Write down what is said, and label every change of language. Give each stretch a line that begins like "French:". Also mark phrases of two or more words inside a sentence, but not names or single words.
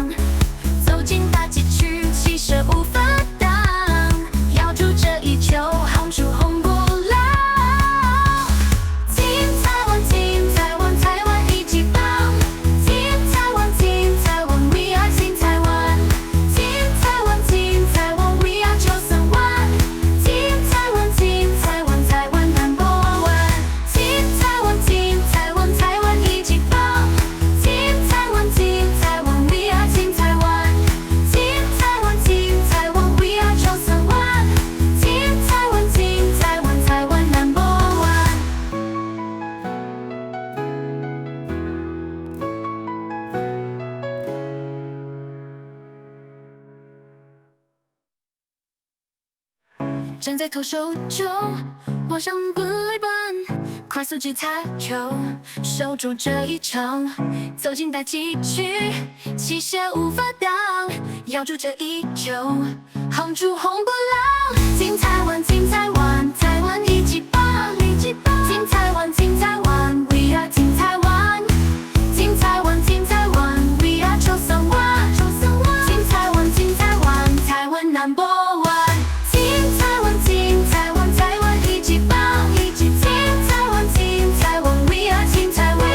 Chinese: 走进打击区，气势无法挡，咬住这一球，夯出红不老。金台湾，金台湾，台湾一级棒！金台湾，金台湾 ，
English: We are
Chinese: 金台湾！金台湾，金台湾 ，
English: We are
Chinese: 931！金台湾，金台湾，台湾
English: Number One！
Chinese: 金台湾，金台湾，台湾一级棒！金台湾，金台湾 ，
English: We are
Chinese: 金台湾！金台湾，金台湾 ，
English: We are
Chinese: 931！金台湾，金台湾，台湾
English: Number One！
Chinese: 站在投手球，往上本来板，快速击擦球，守住这一场。走进打击区，气势无法挡，咬住这一球，夯出红不老。金台湾，金台湾，台湾一级棒！金台湾，金台湾 ，
English: We are
Chinese: 金台湾！金台湾，金台湾 ，
English: We are
Chinese: 931！金台湾，金台湾，台湾
English: Number One！
Chinese: 金台湾，金台湾，台湾一级棒！金台湾，金台湾 ，
English: We are
Chinese: 金台湾！